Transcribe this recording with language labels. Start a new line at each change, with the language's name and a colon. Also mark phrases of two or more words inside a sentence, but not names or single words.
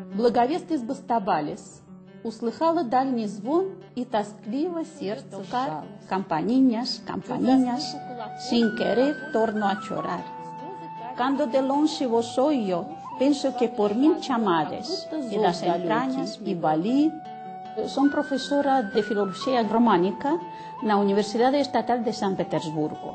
Russian: благовестность Бастабалис услыхала дальний звон, и тоскливо сердце сжалось.
Galician: Campaninhas, campaninhas, sin querer torno a chorar. Quando de longe vos oio, penso que por mim chamades, e das entrañas me valí. Son profesora de Filologia Românica na Universidade Estatal de San Petersburgo.